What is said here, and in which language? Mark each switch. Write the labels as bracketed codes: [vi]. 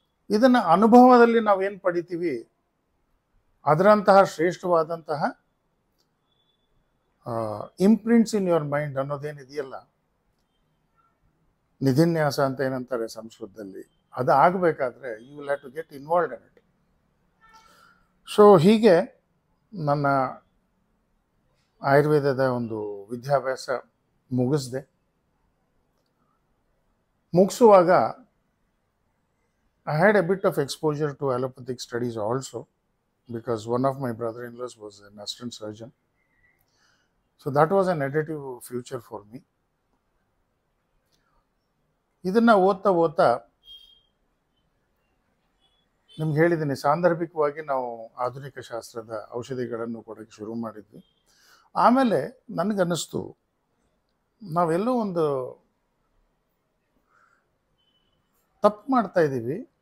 [kn] ಇದನ್ನು ಅನುಭವದಲ್ಲಿ ನಾವೇನು ಪಡಿತೀವಿ ಅದರಂತಹ ಶ್ರೇಷ್ಠವಾದಂತಹ [en] imprints in your mind [kn] ಅನ್ನೋದೇನಿದೆಯಲ್ಲ, ನಿಧಿನ್ಯಾಸ ಅಂತ ಏನಂತಾರೆ ಸಂಸ್ಕೃತದಲ್ಲಿ, ಅದು ಆಗಬೇಕಾದ್ರೆ [en] You will have to get involved in it. [kn] So ಹೀಗೆ ನನ್ನ ಆಯುರ್ವೇದದ ಒಂದು ವಿದ್ಯಾಭ್ಯಾಸ ಮುಗಿಸ್ದೆ. ಮುಗಿಸುವಾಗ [en] I had a bit of exposure to allopathic studies also, because one of my brother-in-laws was an assistant surgeon. So that was an additive future for me. [kn] ಇದನ್ನು ಓದ್ತಾ ಓದ್ತಾ ನಿಮ್ಗೆ ಹೇಳಿದ್ದೀನಿ, ಸಾಂದರ್ಭಿಕವಾಗಿ ನಾವು ಆಧುನಿಕ ಶಾಸ್ತ್ರದ ಔಷಧಿಗಳನ್ನು ಕೊಡೋಕ್ಕೆ ಶುರು ಮಾಡಿದ್ವಿ. ಆಮೇಲೆ ನನಗನ್ನಿಸ್ತು ನಾವೆಲ್ಲೋ ಒಂದು ತಪ್ಪು ಮಾಡ್ತಾ ಇದ್ದೀವಿ.